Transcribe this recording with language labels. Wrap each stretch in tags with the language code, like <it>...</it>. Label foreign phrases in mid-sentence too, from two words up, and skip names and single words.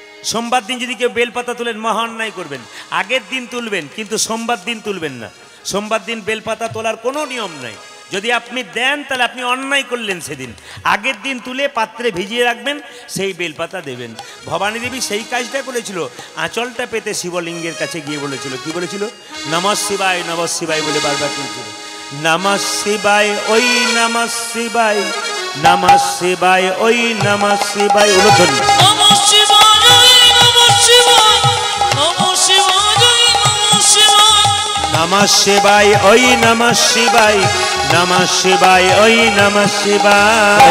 <bn>সোমবার দিন যদি কেউ বেলপাতা তুলেন মহা অন্যায় করবেন। আগের দিন তুলবেন, কিন্তু সোমবার দিন তুলবেন না। সোমবার দিন বেলপাতা তোলার কোনো নিয়ম নাই। যদি আপনি দেন তাহলে আপনি অন্যায় করলেন সেদিন। আগের দিন তুলে পাত্রে ভিজিয়ে রাখবেন, সেই বেলপাতা দেবেন। ভবানী দেবী সেই কাজটা করেছিল। আঁচলটা পেতে শিবলিঙ্গের কাছে গিয়ে বলেছিল, কি বলেছিল?</bn> <sa>নমঃ শিবায় নমঃ শিবায়</sa> <bn>বলে বারবার বলছিল,</bn> <sa>নমঃ শিবায় ওই নমঃ শিবায়, নমঃ শিবায় ওই নমঃ শিবায়। উলুধ্বনি নমঃ শিবায় নমঃ শিবায় নমঃ শিবায় নমঃ শিবায় নমঃ শিবায় ওই নমঃ শিবায়, নমঃ শিবায় ওই নমঃ শিবায়।</sa>